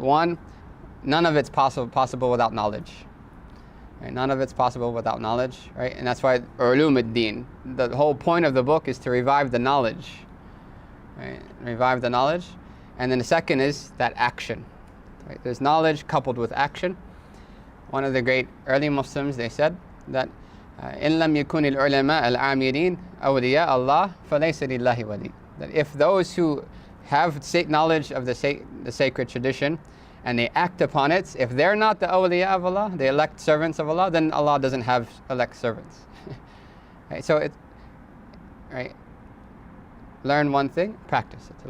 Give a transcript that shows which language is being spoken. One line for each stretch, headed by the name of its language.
English: One, none of it's possible without knowledge. Right? None of it's possible without knowledge, right? And that's why ulum ad-din, the whole point of the book is to revive the knowledge. Right? Revive the knowledge. And then the second is that action. Right? There's knowledge coupled with action. One of the great early Muslims, they said that
Arabic: إِن لَمْ يَكُنِ الْعُلَمَاءَ الْعَامِلِينَ أَوْلِيَاءَ اللَّهِ فَلَيْسَ لِلَّهِ وَلِيٌّ.
English: That if those who have knowledge of the sacred tradition and they act upon it, if they're not the awliya of Allah, the elect servants of Allah, then Allah doesn't have elect servants. Right? So right? Learn one thing, practice it.